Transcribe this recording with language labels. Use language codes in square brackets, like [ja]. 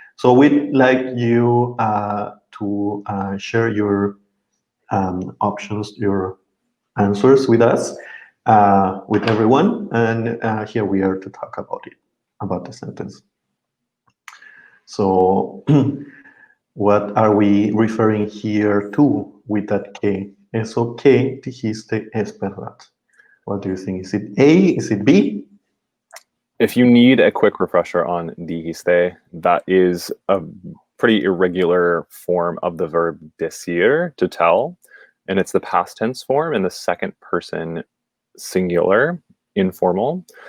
[en] So we'd like you to share your options, your answers with us, with everyone, and here we are to talk about it, about the sentence. So what are we referring here to with that que? [es] Eso que dijiste es verdad. [en] What do you think? Is it A? Is it B? If you need a quick refresher on dijiste, that is a pretty irregular form of the verb decir, to tell, and it's the past tense form in the second person singular, informal.